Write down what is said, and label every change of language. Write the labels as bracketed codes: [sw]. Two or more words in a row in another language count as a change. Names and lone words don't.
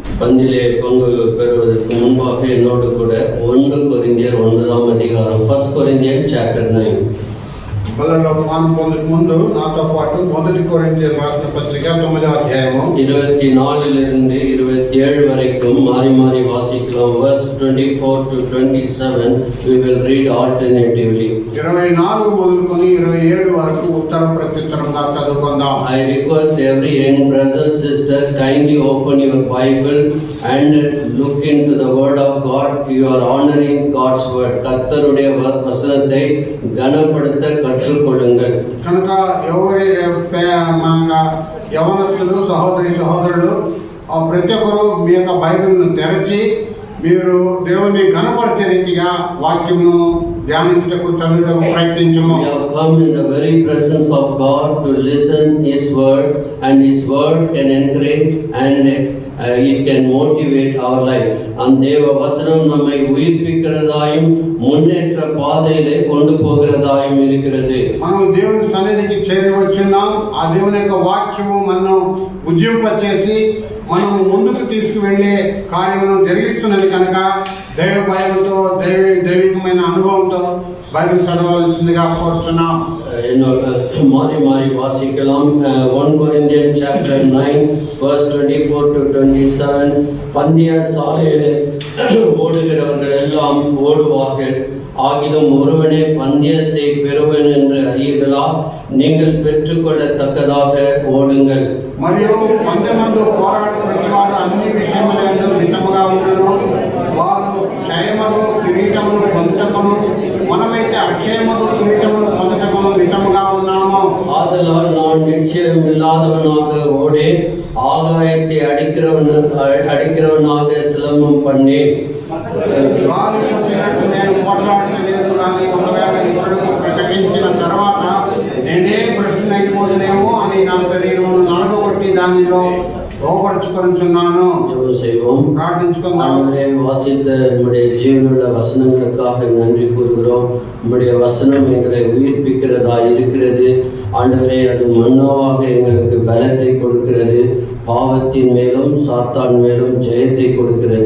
[ta] பந்திலே பங்கு பெறுவதற்கு முன்பாக என்னோடு கூட 1 கொரிந்தியர் 9ஆம் அதிகாரம், [en] 1 Corinthians chapter 9. [te] బలలో పాలు పొందక ముందు నాతో పాటు 1 కొరింథీయుల రాసిన పత్రిక 9వ అధ్యాయము [ta] 24 27 வரைக்கும் மாறி மாறி வாசிக்கலாம். [en] verse 24 to 27 we will read alternatively. [te] 24 మొదలుకొని 27 వరకు ఉత్తర ప్రత్యుత్తరంగా చదువుకుందాం. [en] I request every young brother sister kindly open your Bible and look into the word of God. You are honoring God's word. [ta] கர்த்தருடைய வசனத்தை கனப்படுத்த கற்றுக்கொள்ளுங்கள். [te] కనుక ఎవరి యవనస్తులు సహోదరులు ప్రతి ఒక్కరు మీ యొక్క బైబిల్ను తెరచి మీరు దేవుని ఘనపరిచే రీతిగా వాక్యమును ధ్యానించుటకు చదువుటకు ప్రయత్నించము. [en] We have come in the very presence of God to listen His word, and His word can encourage and it can motivate our life. [ta] அந்த தேவ வசனம் நம்மை உயிர்ப்பிக்கிறதாயும் முன்னேற்ற பாதையிலே கொண்டு போகிறதாயும் இருக்கிறது. [te] మనం దేవుని సన్నిధికి చేరి వచ్చున్నాం. ఆ దేవుని యొక్క వాక్యము మనను ఉజ్జింపచేసి మనము ముందుకు తీసుకువెళ్ళే కార్యమును జరిగిస్తున్నది కనుక దైవ భయంతో దైవికమైన అనుభవంతో బైబిల్ చదవవలసిందిగా కోరుతున్నాం. [ta] மாறி மாறி வாசிக்கலாம். [en] 1 Corinthians chapter 9 verse 24 to 27. [ta] பந்தய சாலையிலே ஓடுகிறவர்கள் எல்லாம் ஓடுவார்கள், ஆகிலும் ஒருவனே பந்தயத்தை பெறுவன் என்று அறியீர்களா? நீங்கள் பெற்றுக்கொள்ளத்தக்கதாக ஓடுங்கள். [te] మరియు పందెమందు పోరాడు ప్రతివాడు అన్ని విషయములందు మితముగా ఉండును. వారు క్షయమగు కిరీటమును పొందుటకును, మనమైతే అక్షయమగు కిరీటమును పొందుటకును మితముగా ఉన్నాము. [ta] ஆதலால் நான் நிச்சயம் இல்லாதவனாக ஓடேன், ஆகாயத்தை அடிக்கிறவனாக சிலம்பம் பண்ணேன். [te] గాలి చెప్పినట్టు నేను పోట్లాడలేదు, కానీ ఒకవేళ ఇతరులకు ప్రకటించిన తర్వాత నేనే భ్రష్టునైపోదునేమో అని నా శరీరమును నలగొట్టి దానిలో ரோபர்ச்சுக்கொள்ளுన్నాను. [ta] செய்வோம், பிரார்த்திச்சுக்கொண்டாம். வாசித்த நம்முடைய ஜீவனுள்ள வசனங்களுக்காக நன்றி கூறுகிறோம். நம்முடைய வசனம் எங்களை உயிர்ப்பிக்கிறதா இருக்கிறது ஆண்டவரே. அது மன்னோவாக எங்களுக்கு பலத்தை கொடுக்கிறது, பாவத்தின் மேலும் சாத்தான் மேலும் ஜெயத்தை கொடுக்கிறது.